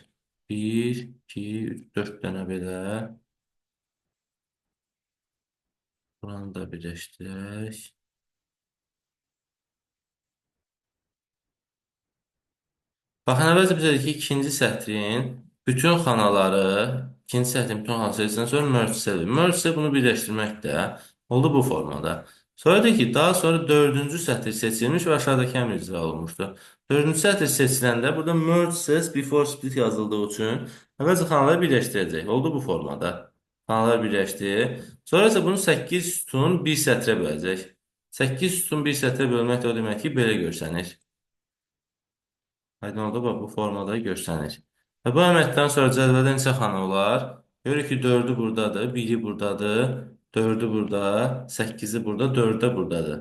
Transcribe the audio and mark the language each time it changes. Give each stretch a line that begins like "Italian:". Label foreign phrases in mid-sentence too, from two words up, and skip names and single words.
Azerbaijani: 1, 2, 3, 4 dənə belə. Buranı da birləşdirək. Baxın, əvvəlcə bizə dedik ki, ikinci sətrin bütün xanaları, ikinci sətrin bütün xana sayısından sonra
English: merge cell. Merge cell
Azerbaijani: bunu birləşdirməkdə oldu bu formada. Sonra deyik ki, daha sonra dördüncü sətr seçilmiş və aşağıdakı əmr icra olunmuşdur. Dördüncü sətr seçiləndə burada
English: merge cells before split
Azerbaijani: yazıldığı üçün əvvəlcə xanaları birləşdirəcək. Oldu bu formada. Xanalar birləşdi. Sonra isə bunu 8 sütun bir sətrə böləcək. 8 sütun bir sətrə bölmək də o demək ki, belə görsənir. Aydın oldu, bax, bu formada görsənir. Və bu əməliyyatdan sonra cədvəldə neçə xana olar? Görürük ki, 4-ü buradadır, 1-i buradadır, 4-ü burada, 8-i burada, 4-ü də buradadır.